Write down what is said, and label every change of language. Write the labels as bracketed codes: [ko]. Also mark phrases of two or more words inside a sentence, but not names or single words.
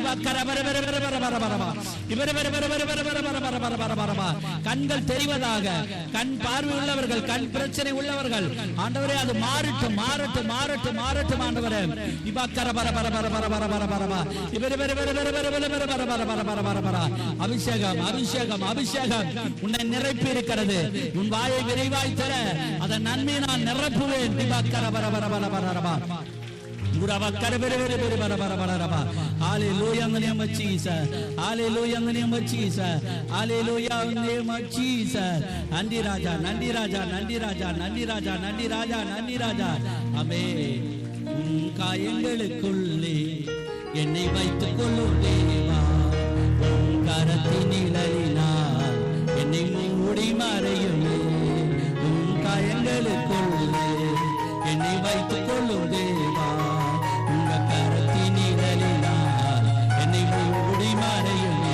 [ta] கண்கள் தெரிவதாக, கண் பார்வை உள்ளவர்கள், கண் பிரச்சனை உள்ளவர்கள் ஆண்டவரே அது மாறட்டும் மாறட்டும் மாறட்டும் மாறட்டும் ஆண்டவரே. அபிஷேகம் அபிஷேகம் அபிஷேகம் உன்னை நிரப்பி இருக்கிறது. உன் வாயை விரைவாய் தர அதன் நன்மை நான் நிரப்புவேன். [en] Hallelujah in the name of Jesus. Hallelujah in the name of Jesus. Hallelujah in the name of Jesus. [ta] நன்றி ராஜா, நன்றி ராஜா, நன்றி ராஜா, நன்றி ராஜா, நன்றி ராஜா, நன்றி ராஜா. Amen. காயங்களுக்குள்ளே என்னை வைத்துக் கொள்ளும் தேவா, கரத்தின் நிழலினால் என்னை மூடி மறையுமே. காயங்களுக்குள்ளே என்னை வைத்துக் கொள்ளும் தேவா, கரத்தின் நிழலினால் என்னை மூடி மறையுமே.